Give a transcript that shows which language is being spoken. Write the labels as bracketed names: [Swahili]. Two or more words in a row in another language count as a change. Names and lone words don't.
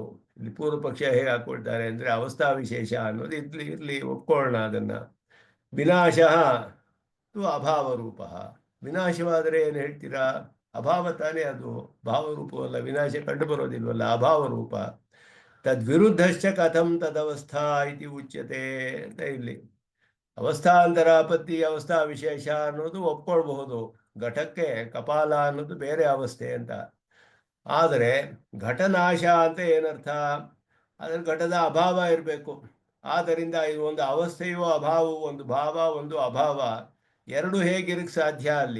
[Kannada] ಇಲ್ಲಿ ಪೂರ್ವ ಪಕ್ಷ ಹೇಗೆ ಹಾಕೊಳ್ತಾರೆ ಅಂದರೆ ಅವಸ್ಥಾ ವಿಶೇಷ ಅನ್ನೋದು ಇರ್ಲಿ ಒಪ್ಕೊಳ್ಳೋಣ ಅದನ್ನ. ವಿನಾಶ ಅಭಾವ ರೂಪ. ವಿನಾಶವಾದರೆ ಏನು ಹೇಳ್ತೀರಾ? ಅಭಾವ ತಾನೇ ಅದು, ಭಾವರೂಪವಲ್ಲ. ವಿನಾಶ ಕಂಡು ಬರೋದಿಲ್ವಲ್ಲ, ಅಭಾವ ರೂಪ. [Sanskrit] ತದ್ವಿರುದ್ಧಶ್ಚ ಕಥಂ ತದವಸ್ಥಾ ಇತಿ ಉಚ್ಯತೆ [Kannada] ಅಂತ ಇಲ್ಲಿ. ಅವಸ್ಥಾಂತರಾಪತ್ತಿ ಅವಸ್ಥಾ ವಿಶೇಷ ಅನ್ನೋದು ಒಪ್ಕೊಳ್ಬಹುದು. ಘಟಕ್ಕೆ ಕಪಾಲ ಅನ್ನೋದು ಬೇರೆ ಅವಸ್ಥೆ ಅಂತ. ಆದರೆ ಘಟನಾಶ ಅಂತ ಏನರ್ಥ? ಅದ್ರ ಘಟದ ಅಭಾವ ಇರಬೇಕು. ಆದ್ದರಿಂದ ಇದು ಒಂದು ಅವಸ್ಥೆಯು ಅಭಾವವು, ಒಂದು ಭಾವ ಒಂದು ಅಭಾವ, ಎರಡು ಹೇಗಿರಕ್ಕೆ ಸಾಧ್ಯ ಅಲ್ಲಿ?